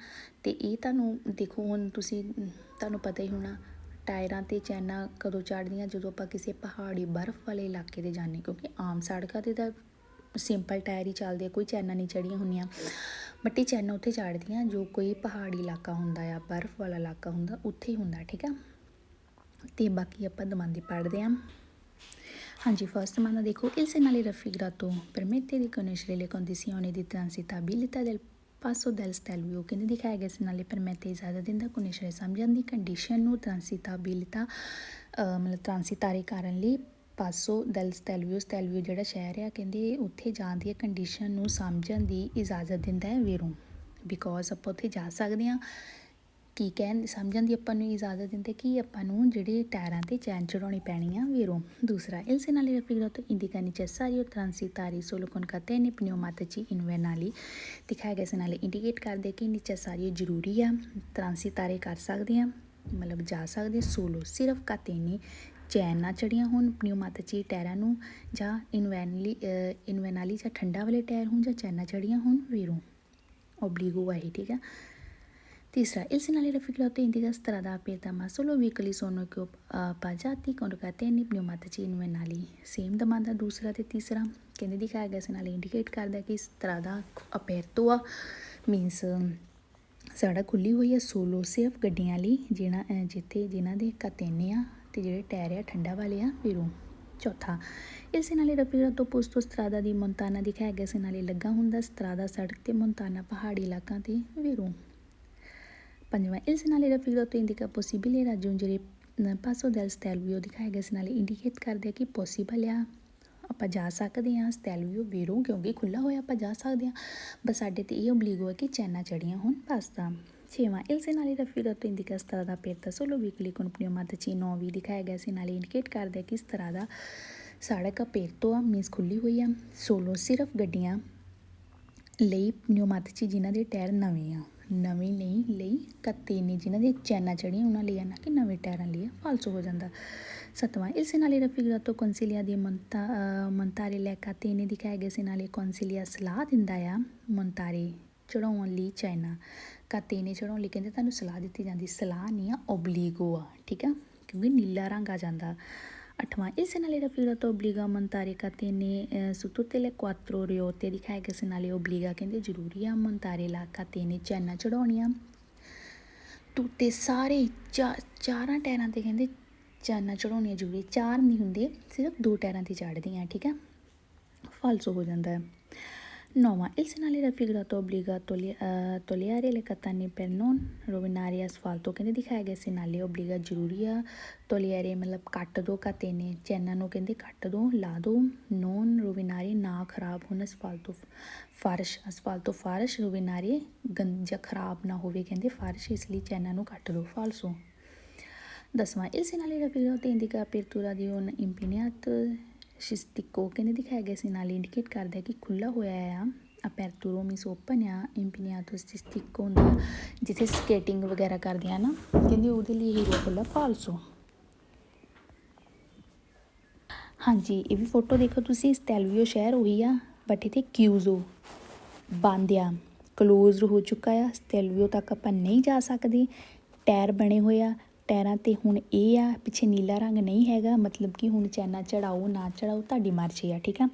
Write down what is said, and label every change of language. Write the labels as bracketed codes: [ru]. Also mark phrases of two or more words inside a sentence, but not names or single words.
[pa] ਅਤੇ ਇਹ ਤੁਹਾਨੂੰ ਦੇਖੋ, ਹੁਣ ਤੁਹਾਨੂੰ ਪਤਾ ਹੀ ਹੋਣਾ ਟਾਇਰਾਂ 'ਤੇ ਚੈਨਾਂ ਕਦੋਂ ਚੜ੍ਹਦੀਆਂ, ਜਦੋਂ ਆਪਾਂ ਕਿਸੇ ਪਹਾੜੀ ਬਰਫ਼ ਵਾਲੇ ਇਲਾਕੇ 'ਤੇ ਜਾਂਦੇ, ਕਿਉਂਕਿ ਆਮ ਸੜਕਾਂ 'ਤੇ ਤਾਂ ਸਿੰਪਲ ਟਾਇਰ ਹੀ ਚੱਲਦੇ ਆ, ਕੋਈ ਚੈਨਾਂ ਨਹੀਂ ਚੜ੍ਹੀਆਂ ਹੁੰਦੀਆਂ, ਬਟ ਇਹ ਚੈਨਾਂ ਉੱਥੇ ਚੜ੍ਹਦੀਆਂ ਜੋ ਕੋਈ ਪਹਾੜੀ ਇਲਾਕਾ ਹੁੰਦਾ ਆ, ਬਰਫ਼ ਵਾਲਾ ਇਲਾਕਾ ਹੁੰਦਾ, ਉੱਥੇ ਹੀ ਹੁੰਦਾ, ਠੀਕ ਆ। ਅਤੇ ਬਾਕੀ ਆਪਾਂ ਦਮਾਂਦੀ ਪੜ੍ਹਦੇ ਹਾਂ। ਹਾਂਜੀ, ਫਸਟ [it] domanda ਦੇਖੋ, il segnale raffigurato permette di conoscere le condizioni di transitabilità del passo del stelvio, [pa] ਕਹਿੰਦੇ ਦਿਖਾਇਆ ਗਿਆ segnale permette ਇਜਾਜ਼ਤ ਦਿੰਦਾ conoscere ਸਮਝਣ ਦੀ, ਕੰਡੀਸ਼ਨ ਨੂੰ, transitabilità ਮਤਲਬ ਟ੍ਰਾਂਸਿਟਾਰੇ ਕਰਨ ਲਈ, ਪਾਸੋ ਦੈਲ ਸਟੈਲਵੀਓ, ਸਟੈਲਵੀਓ ਜਿਹੜਾ ਸ਼ਹਿਰ ਆ, ਕਹਿੰਦੇ ਉੱਥੇ ਜਾਣ ਦੀ ਕੰਡੀਸ਼ਨ ਨੂੰ ਸਮਝਣ ਦੀ ਇਜਾਜ਼ਤ ਦਿੰਦਾ ਹੈ ਵੀਰੋਂ, ਬਿਕੋਜ਼ ਆਪਾਂ ਉੱਥੇ ਜਾ ਸਕਦੇ ਹਾਂ। ਕੀ ਸਮਝਣ ਦੀ ਆਪਾਂ ਨੂੰ ਇਜਾਜ਼ਤ ਦਿੰਦੇ ਕਿ ਆਪਾਂ ਨੂੰ ਜਿਹੜੇ ਟਾਇਰਾਂ 'ਤੇ ਚੈਨ ਚੜਾਉਣੀ ਪੈਣੀ ਆ ਵੀਰੋਂ। ਦੂਸਰਾ, [it] il segnale raffigurato indica necessario transitare solo con catene pneumatici invernali [pa] ਦਿਖਾਇਆ ਗਿਆ segnale ਇੰਡੀਕੇਟ ਕਰਦੇ ਕਿ necessario ਜ਼ਰੂਰੀ ਆ, ਟ੍ਰਾਂਸਿਟਾਰੇ ਕਰ ਸਕਦੇ ਹਾਂ, ਮਤਲਬ ਜਾ ਸਕਦੇ, ਸੋਲੋ ਸਿਰਫ ਕਾਤੇਨੇ ਚੈਨ ਨਾ ਚੜੀਆਂ ਹੋਣ, ਪਨਿਊਮਾਤੀਚੀ ਟਾਇਰਾਂ ਨੂੰ, ਜਾਂ ਇਨਵੈਨਾਲੀ ਜਾਂ ਠੰਡਾ ਵਾਲੇ ਟਾਇਰ ਹੋਣ, ਜਾਂ ਚੈਨਾਂ ਚੜੀਆਂ ਹੋਣ ਵੀਰੋਂ, ਓਬਲੀਗੋ ਹੈ, ਠੀਕ ਆ। ਤੀਸਰਾ, [it] il segnale raffigurato indica strada aperta ma solo veicoli sono equipaggiati con catene pneumatici invernali, [pa] ਸੇਮ ਦਮਾਂਦਾ ਦੂਸਰਾ ਅਤੇ ਤੀਸਰਾ, ਕਹਿੰਦੇ ਦਿਖਾਇਆ ਗਿਆ segnale ਇੰਡੀਕੇਟ ਕਰਦਾ ਕਿ [it] strada aperto [pa] ਆ, ਮੀਨਸ ਸੜਕ ਖੁੱਲ੍ਹੀ ਹੋਈ ਹੈ, ਸੋਲੋ ਸਿਰਫ ਗੱਡੀਆਂ ਲਈ, ਜਿਨ੍ਹਾਂ ਦੇ ਕਾਤੇਨੇ ਆ ਅਤੇ ਜਿਹੜੇ ਟਾਇਰ ਆ ਠੰਡਾ ਵਾਲੇ ਆ ਵੀਰੋਂ। ਚੌਥਾ, [it] il segnale raffigurato posto strada di montagna [pa] ਦਿਖਾਇਆ ਗਿਆ segnale ਲੱਗਾ ਹੁੰਦਾ strada ਸੜਕ 'ਤੇ, montagna ਪਹਾੜੀ ਇਲਾਕਿਆਂ 'ਤੇ ਵੀਰੋਂ। ਪੰਜਵਾਂ, [it] il segnale raffigurato indica possibile raggiungere passo del stelvio [pa] ਦਿਖਾਇਆ ਗਿਆ segnale ਇੰਡੀਕੇਟ ਕਰਦੇ ਕਿ ਪੋਸੀਬਲ ਆ, ਆਪਾਂ ਜਾ ਸਕਦੇ ਹਾਂ ਸਟੈਲਵੀਓ ਵੀਰੋਂ, ਕਿਉਂਕਿ ਖੁੱਲ੍ਹਾ ਹੋਇਆ ਆਪਾਂ ਜਾ ਸਕਦੇ ਹਾਂ, ਬਸ ਸਾਡੇ 'ਤੇ ਇਹ ਓਬਲੀਗੋ ਹੈ ਕਿ ਚੈਨਾਂ ਚੜੀਆਂ ਹੋਣ, ਪਾਸਤਾ। ਛੇਵਾਂ, [it] il segnale raffigurato indica strada aperta solo veicoli con pneumatici nuovi [pa] ਦਿਖਾਇਆ ਗਿਆ segnale ਇੰਡੀਕੇਟ ਕਰਦਾ ਕਿ strada ਸੜਕ aperto ਆ, ਮੀਨਸ ਖੁੱਲ੍ਹੀ ਹੋਈ ਆ, ਸੋਲੋ ਸਿਰਫ ਗੱਡੀਆਂ ਲਈ, ਪਨਿਊਮਾਤੀਚੀ ਜਿਨ੍ਹਾਂ ਦੇ ਟਾਇਰ ਨਵੇਂ ਆ, ਨਵੀਂ ਨਹੀਂ ਲਈ ਕਤੇਨੇ ਜਿਨ੍ਹਾਂ ਦੇ ਚੈਨਾਂ ਚੜੀਆਂ ਉਹਨਾਂ ਲਈ ਆ, ਨਾ ਕਿ ਨਵੇਂ ਟਾਇਰਾਂ ਲਈ ਆ, ਫਾਲਸੋ ਹੋ ਜਾਂਦਾ। 7ਵਾਂ [it] il segnale raffigurato consiglia di montare le catene [pa] ਦਿਖਾਇਆ ਗਿਆ segnale consiglia ਸਲਾਹ ਦਿੰਦਾ ਆ montare ਚੜਾਉਣ ਲਈ ਚੈਨਾ, ਕਾਤੇਨੇ ਚੜਾਉਣ ਲਈ ਕਹਿੰਦੇ ਤੁਹਾਨੂੰ ਸਲਾਹ ਦਿੱਤੀ ਜਾਂਦੀ, ਸਲਾਹ ਨਹੀਂ ਆ ਓਬਲੀਗੋ ਆ, ਠੀਕ ਆ, ਕਿਉਂਕਿ ਨੀਲਾ ਰੰਗ ਆ ਜਾਂਦਾ। 8ਵਾਂ [it] il segnale raffigurato obbliga a montare catene su tutte le quattro ruote [pa] ਦਿਖਾਇਆ ਗਿਆ segnale obbliga ਕਹਿੰਦੇ ਜ਼ਰੂਰੀ ਆ [it] montare la catene [pa] ਚੈਨਾ ਚੜਾਉਣੀਆਂ ਟੁੱਟੇ ਸਾਰੇ ਚਾਰਾਂ ਟਾਇਰਾਂ 'ਤੇ ਕਹਿੰਦੇ ਚੈਨਾਂ ਚੜਾਉਣੀਆਂ ਜ਼ਰੂਰੀ, 4 ਨਹੀਂ ਹੁੰਦੇ, ਸਿਰਫ 2 ਟਾਇਰਾਂ 'ਤੇ ਚੜ੍ਹਦੀਆਂ, ਠੀਕ ਆ, ਫਾਲਸੋ ਹੋ ਜਾਂਦਾ ਹੈ। 9ਵਾਂ [it] il segnale raffigurato obbliga a togliere le catene per non rovinare asfalto [pa] ਕਹਿੰਦੇ ਦਿਖਾਇਆ ਗਿਆ segnale obbliga ਜ਼ਰੂਰੀ ਆ, togliere ਮਤਲਬ ਕੱਟ ਦੋ, catene ਚੈਨਾਂ ਨੂੰ ਕਹਿੰਦੇ ਕੱਟ ਦੋ, ਲਾ ਦੋ, [it] non rovinare [pa] ਨਾ ਖਰਾਬ ਹੋਣ asfalto ਫਰਸ਼ rovinare ਜਾਂ ਖਰਾਬ ਨਾ ਹੋਵੇ ਕਹਿੰਦੇ ਫਰਸ਼, ਇਸ ਲਈ ਚੈਨਾਂ ਨੂੰ ਕੱਟ ਦੋ, ਫਾਲਸੋ। 10ਵਾਂ [it] il segnale raffigurato indica apertura di un impegnato ਸ਼ਿਸਟਿਕੋ [pa] ਕਹਿੰਦੇ ਦਿਖਾਇਆ ਗਿਆ segnale ਇੰਡੀਕੇਟ ਕਰਦਾ ਕਿ ਖੁੱਲ੍ਹਾ ਹੋਇਆ ਆ, ਅਪੈਰਟੂਰੋ ਮੀਨਸ ਓਪਨ ਆ, [it] impianto sciistico [pa] ਹੁੰਦਾ ਜਿੱਥੇ ਸਕੇਟਿੰਗ ਵਗੈਰਾ ਕਰਦੇ ਆ ਨਾ, ਕਹਿੰਦੇ ਉਹਦੇ ਲਈ ਹੀਰੋ ਖੁੱਲ੍ਹਾ, ਫਾਲਸੋ। ਹਾਂਜੀ ਇਹ ਵੀ ਫੋਟੋ ਦੇਖੋ ਤੁਸੀਂ, ਸਟੈਲਵੀਓ ਸ਼ਹਿਰ ਉਹੀ ਆ ਬਟ ਇੱਥੇ ਕਿਊਜ਼ੋ ਬੰਦ ਆ, ਕਲੋਜ਼ਡ ਹੋ ਚੁੱਕਾ ਆ, ਸਟੈਲਵੀਓ ਤੱਕ ਆਪਾਂ ਨਹੀਂ ਜਾ ਸਕਦੇ, ਟਾਇਰ ਬਣੇ ਹੋਏ ਆ, ਟਾਇਰਾਂ 'ਤੇ ਹੁਣ ਇਹ ਆ ਪਿੱਛੇ ਨੀਲਾ ਰੰਗ ਨਹੀਂ ਹੈਗਾ, ਮਤਲਬ ਕਿ ਹੁਣ ਚੈਨਾ ਚੜਾਓ ਨਾ ਚੜਾਓ ਤੁਹਾਡੀ ਮਰਜ਼ੀ ਆ, ਠੀਕ ਆ।